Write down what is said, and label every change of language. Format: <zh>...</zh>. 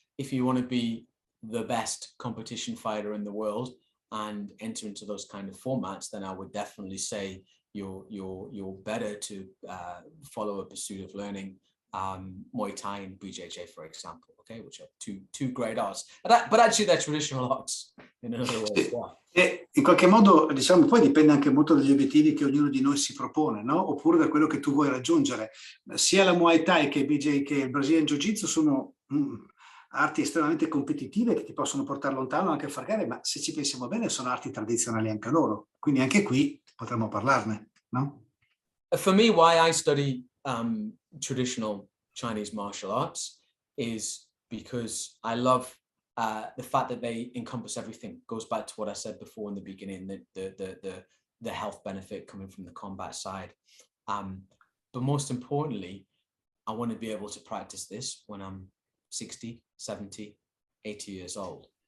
<en>If you want to be the best competition fighter in the world and enter into those kind of formats, then I would definitely say you're better to follow a pursuit of learning Muay Thai and BJJ, for example, okay, which are two great arts, but actually they're traditional arts in another way as well.</en> <it>E in qualche modo, diciamo, poi dipende anche molto dagli obiettivi che ognuno di noi si propone, no? Oppure da quello che tu vuoi raggiungere. Sia la Muay Thai che il BJJ che il Brazilian Jiu-Jitsu sono arti estremamente competitive che ti possono portare lontano anche a far gare, ma se ci pensiamo bene sono arti tradizionali anche loro, quindi anche qui potremmo parlarne, no?</it> <en>For me, why I study traditional Chinese martial arts is because I love the fact that they encompass everything. Goes back to what I said before in the beginning, the health benefit coming from the combat side, but most importantly, I want to be able to practice this when I'm 60, 70, 80 years old.</en>